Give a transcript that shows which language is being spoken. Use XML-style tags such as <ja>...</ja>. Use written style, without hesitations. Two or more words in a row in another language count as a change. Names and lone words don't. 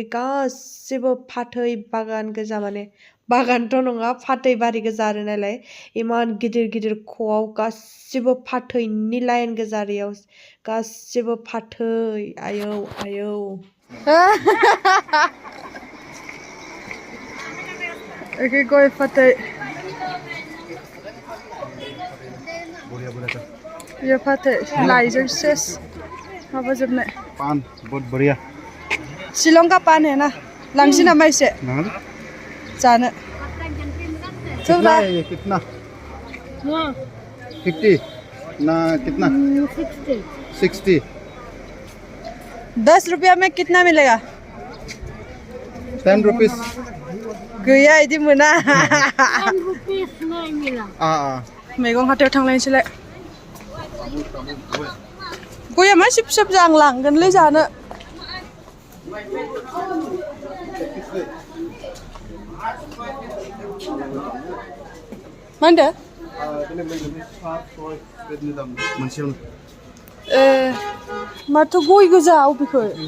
<brx>गासिबो फाथै बागान गोजा माने बागानथ' नङा फाथै बारि गोजा आरो नालाय इमान गिदिर गिदिर ख'आव गासिबो फाथैनि लाइन गोजा आरो इयाव गासिबो फाथै आयौ आयौ ओके गय फाथै ये फाथै लाइजों सेस माबाजोबनाय</brx> <hi>पान बहुत बढ़िया शिलं का पान है ना</hi> <brx>लांसै नामा एसे जानो</brx> <hi>कितना है ये कितना 50 ना कितना 60 10 रुपया में कितना मिलेगा 10 रुपीस</hi> <brx>गैया इदि मोना</brx> <hi>10 rupees नहीं मिला</hi> <brx>मैगं हाथायाव थांलायनोसैलाय गया मा सिब सिब जां लांगोनलै जानो मा होनदो माथो गय गोजा अबेखै</brx>